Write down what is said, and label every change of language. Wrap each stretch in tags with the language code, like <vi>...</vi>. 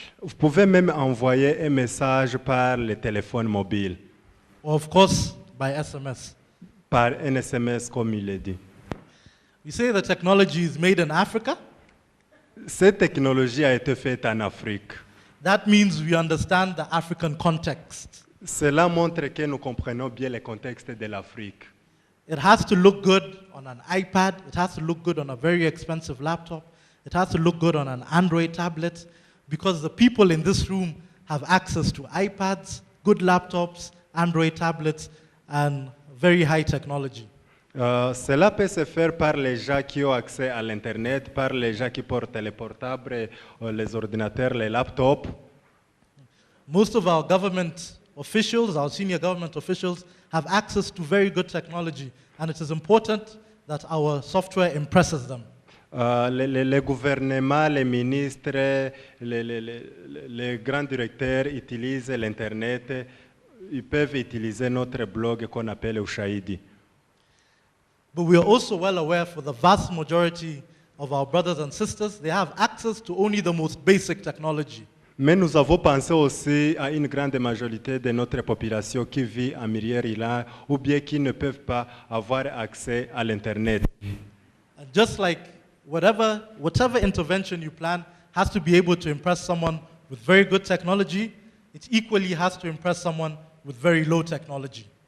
<fr>Vous pouvez même envoyer un message par le téléphone mobile.</fr> <en>Or of course, by SMS.</en> <fr>par un SMS, comme il est dit.</fr> <en>We say the technology is made in Africa.</en> <fr>Cette technologie a été faite en Afrique.</fr> <en>That means we understand the African context.</en> <fr>Cela montre que nous comprenons bien le contexte de l'Afrique.</fr> <en>It has to look good on an iPad. It has to look good on a very expensive laptop. It has to look good on an Android tablet, because the people in this room have access to iPads, good laptops, Android tablets, and very high technology.</en> <fr>Cela peut se faire par les gens qui ont accès à l'Internet, par les gens qui portent les portables, les ordinateurs, les laptops.</fr> <en>Most of our government officials, our senior government officials, have access to very good technology, and it is important that our software impresses them.</en> <fr>Les gouvernements, les ministres, les grands directeurs utilisent l'Internet. Ils peuvent utiliser notre blog qu'on appelle Ushahidi.</fr> <en>But we are also well aware, for the vast majority of our brothers and sisters, they have access to only the most basic technology.</en> <fr>Mais nous avons pensé aussi à une grande majorité de notre population qui vit en Mirière-Ilan ou bien qui ne peuvent pas avoir accès à l'Internet.</fr> <en>And just like whatever intervention you plan has to be able to impress someone with very good technology, it equally has to impress someone with very low technology.</en>